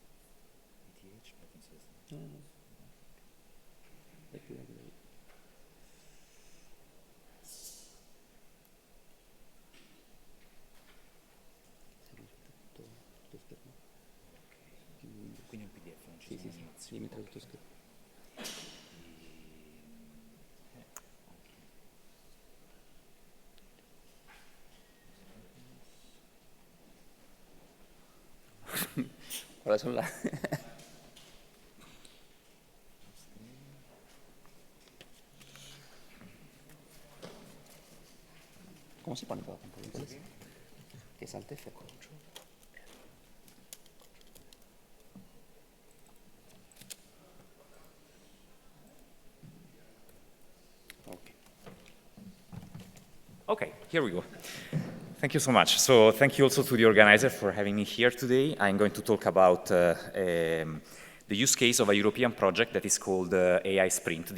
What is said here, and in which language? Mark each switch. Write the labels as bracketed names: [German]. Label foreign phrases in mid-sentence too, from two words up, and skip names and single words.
[Italian] Quindi un PDF non ci sono Sì, mi trovo tutto scritto. Ora sono là. [Spanish] ¿Cómo se pone todo tiempo? Que salte F8. [English] Okay, here we go. Thank you so much. So thank you also to the organizer for having me here today. I'm going to talk about the use case of a European project that is called AI Sprint.